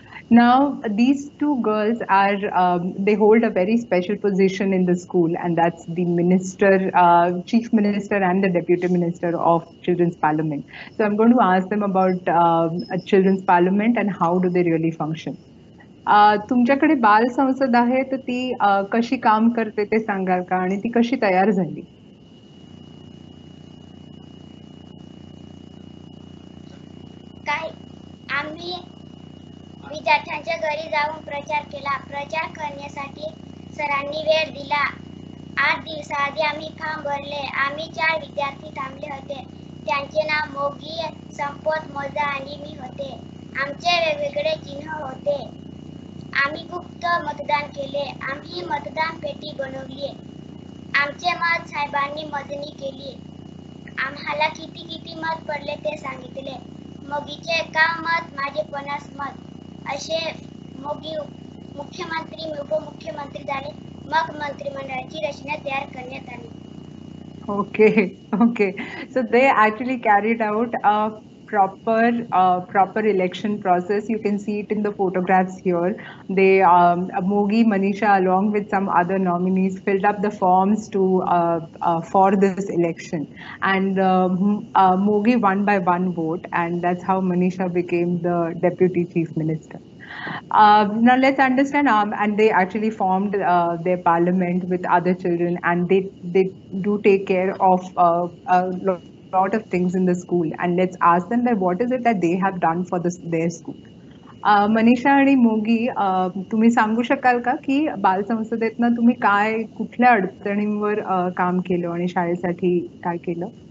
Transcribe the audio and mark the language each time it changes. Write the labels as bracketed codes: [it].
[en] Now, these two girls they hold a very special position in the school, and that's the chief minister and the deputy minister of Children's Parliament. So I'm going to ask them about a Children's Parliament and how do they really function. [mr] तुमच्याकडे बाल संसद आहे, तर ती कशी काम करते ते सांगाल का, आणि ती कशी तयार झाली? आम्ही विद्यार्थ्यांच्या घरी जाऊन प्रचार केला. प्रचार करण्यासाठी सरांनी वेळ दिला. 8 दिवसाआधी आम्ही फॉर्म भरले. आम्ही 4 विद्यार्थी थांबले होते. त्यांचे नाव मोगी, संपत, मोजा आणि मी होते. आमचे वेगवेगळे चिन्ह होते. आम्ही गुप्त मतदान केले. आम्ही मतदान पेटी बनवली. आमचे मत साहेबांनी मोजणी केली. आम्हाला किती मत पडले ते सांगितले. मोगीचे 51 मत, माझे 50 मत. असे मोगी मुख्यमंत्री, उपमुख्यमंत्री झाले. मग मंत्रिमंडळाची रचना तयार करण्यात आली. Okay. [en] So they actually carried out a proper election process. You can see it in the photographs here. They Mogi, Manisha, along with some other nominees, filled up the forms for this election, and Mogi won by 1 vote, and that's how Manisha became the deputy chief minister. Now let's understand, and they actually formed their parliament with other children, and they do take care of a lot of things in the school. And let's ask them that what is it that they have done for their school. [mr] Manisha आणि मोगी, तुम्ही सांगू शकाल का की बाल संसदेतनं तुम्ही कुठल्या अडचणींवर काम केलं आणि शाळेसाठी काय केलं?